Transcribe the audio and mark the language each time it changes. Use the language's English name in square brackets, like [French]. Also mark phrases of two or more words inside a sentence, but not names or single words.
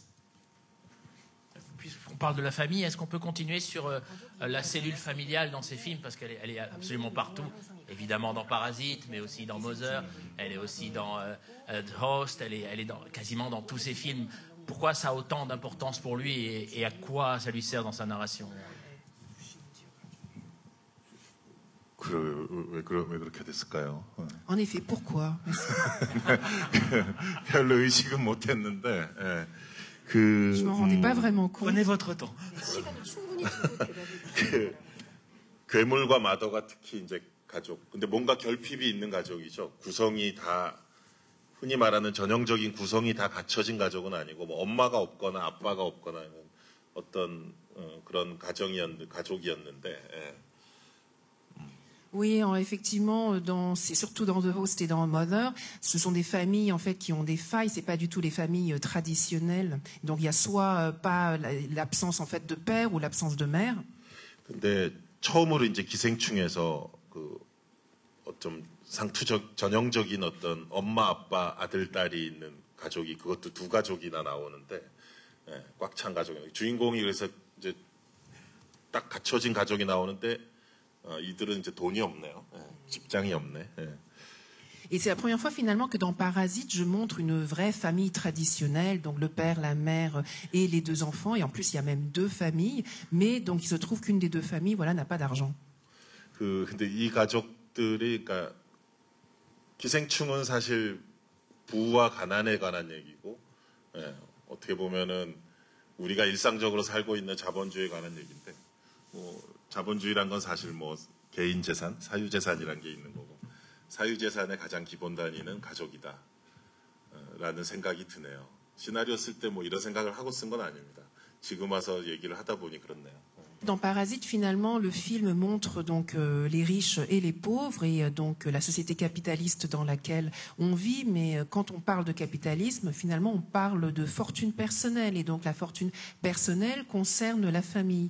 [French] Puisqu'on parle de la famille, est-ce qu'on peut continuer sur la cellule familiale dans ces films, parce qu'elle est absolument partout, évidemment dans Parasite, mais aussi dans Mother, elle est aussi dans The Host, elle est quasiment dans tous ces films. Pourquoi ça a autant d'importance pour lui et à quoi ça lui sert dans sa narration? [Korean] 왜 그렇게 됐을까요? [French] En effet, pourquoi? [Korean] 별로 의식은 못했는데 [French] Je m'en rendais pas vraiment compte. Prenez votre temps. [Korean] 괴물과 마더가 특히 이제 가족. 근데 뭔가 결핍이 있는 가족이죠. 구성이 다 흔히 말하는 전형적인 구성이 다 갖춰진 가족은 아니고 뭐 엄마가 없거나 아빠가 없거나 어떤 그런 가족이었는데. 예. [French] Oui, effectivement, c'est surtout dans The Host et dans Mother, ce sont des familles en fait qui ont des failles. C'est pas du tout les familles traditionnelles. Donc il y a soit pas l'absence en fait de père ou l'absence de mère. [Korean] 근데 처음으로 이제 기생충에서 좀 전형적인 어떤 엄마, 아빠, 아들, 딸이 있는 가족이 그것도 두 가족이나 나오는데 꽉 찬 가족이에요. 주인공이 그래서 이제 딱 갖춰진 가족이 나오는데 이들은 이제 돈이 없네요. 직장이 없네. [French] Et c'est la première fois finalement que dans Parasite, je montre une vraie famille traditionnelle, donc le père, la mère et les deux enfants. Et en plus, il y a même deux familles. Mais donc, il se trouve qu'une des deux familles, voilà, n'a pas d'argent. [Korean] 근데 이 가족들이, 그러니까 기생충은 사실 부와 가난에 관한 얘기고, 어떻게 보면은 우리가 일상적으로 살고 있는 자본주의에 관한 얘기인데, 자본주의란 건 사실 뭐 개인 재산, 사유 재산이란 게 있는 거고. 사유재산의 가장 기본 단위는 가족이다 라는 생각이 드네요. 시나리오 쓸 때 뭐 이런 생각을 하고 쓴 건 아닙니다. 지금 와서 얘기를 하다 보니 그렇네요. [French] Dans Parasite, finalement, le film montre donc les riches et les pauvres et donc la société capitaliste dans laquelle on vit. Mais quand on parle de capitalisme, finalement, on parle de fortune personnelle et donc la fortune personnelle concerne la famille.